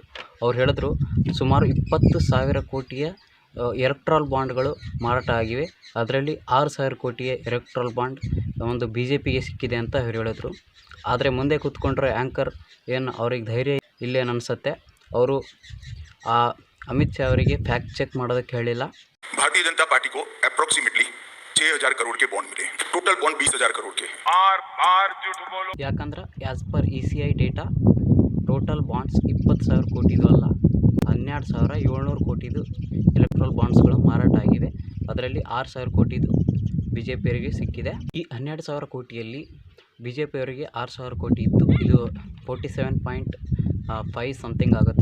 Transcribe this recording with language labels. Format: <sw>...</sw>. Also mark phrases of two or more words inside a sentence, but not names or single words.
<kn>ಅವ್ರು ಹೇಳಿದ್ರು ಸುಮಾರು 20,000 ಕೋಟಿಯ</kn> <en>electoral bonds</en> <kn>ಮಾರಾಟ ಆಗಿವೆ, ಅದರಲ್ಲಿ 6,000 ಕೋಟಿಯ</kn> <en>electoral bond</en> <kn>ಒಂದು BJPಗೆ ಸಿಕ್ಕಿದೆ ಅಂತ ಅವ್ರು ಹೇಳಿದ್ರು. ಆದರೆ ಮುಂದೆ ಕೂತ್ಕೊಂಡ್ರೆ ಆ್ಯಂಕರ್ ಏನು ಅವ್ರಿಗೆ ಧೈರ್ಯ ಇಲ್ಲೇನು ಅನಿಸುತ್ತೆ, ಅವರು ಅಮಿತ್ ಶಾ ಅವರಿಗೆ</kn> <en>fact check</en> <kn>ಮಾಡೋದಕ್ಕೆ ಹೇಳಿಲ್ಲ.</kn> <hi>भारतीय जनता पार्टी को अप्रोक्सीमेटली 6,000 करोड़ के बॉन्ड मिले,</hi> <en>total bond</en> <hi>20,000 करोड़ के.</hi> <kn>ಯಾಕಂದ್ರೆ</kn> <en>as per ECI data total bonds</en> <kn>20,000 ಕೋಟಿದು ಅಲ್ಲ, 12,700 ಕೋಟಿದು</kn> <en>electoral bonds</en> <kn>ಮಾರಾಟ ಆಗಿವೆ. ಅದರಲ್ಲಿ 6,000 ಕೋಟಿದು BJPಯವರಿಗೆ ಸಿಕ್ಕಿದೆ. ಈ 12,000 ಕೋಟಿಯಲ್ಲಿ BJPಯವರಿಗೆ 6,000 ಕೋಟಿ ಇತ್ತು, ಇದು 47.5 ಸಮಥಿಂಗ್ ಆಗುತ್ತೆ.</kn>